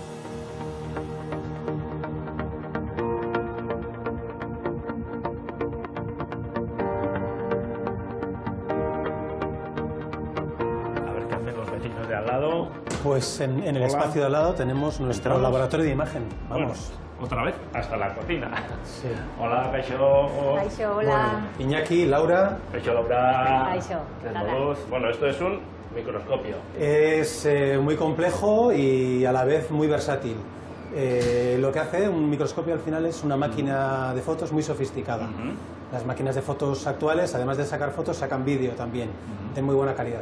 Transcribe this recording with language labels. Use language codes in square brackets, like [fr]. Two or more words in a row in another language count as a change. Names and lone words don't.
[es] A ver qué hacen los vecinos de al lado. Pues en el espacio de al lado tenemos nuestro laboratorio de imagen. Vamos. Bueno, otra vez hasta la cocina. Sí. Hola, Kaixo. Kaixo, hola. Bueno, Iñaki, Laura. Kaixo, Laura. Kaixo, hola. Bueno, esto es un microscopio. Es muy complejo y a la vez muy versátil. Lo que hace un microscopio al final es una máquina de fotos muy sofisticada. Las máquinas de fotos actuales, además de sacar fotos, sacan vídeo también, de muy buena calidad.